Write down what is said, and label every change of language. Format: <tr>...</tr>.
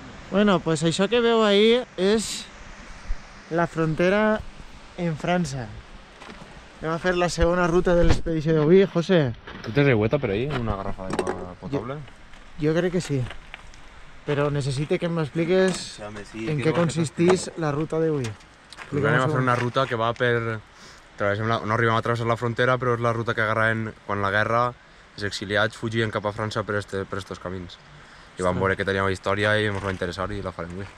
<ca>Bueno, pues això que veu ahí és la frontera en França. Anem a fer la segona ruta de l'expedició d'avui, José.</ca> <es>¿Tú tienes agüeta por ahí? ¿Una garrafa de agua potable?</es> <ca>Jo crec que sí. Però necessito que m'expliques en què consisteix la ruta d'avui. Pues anem a fer una ruta que va per... No arribem a travessar la frontera, però és la ruta que agarraven quan la guerra, els exiliats fugien cap a França per estos camins. i vam veure que teníem història i ens va interessar i la farem bé.</ca>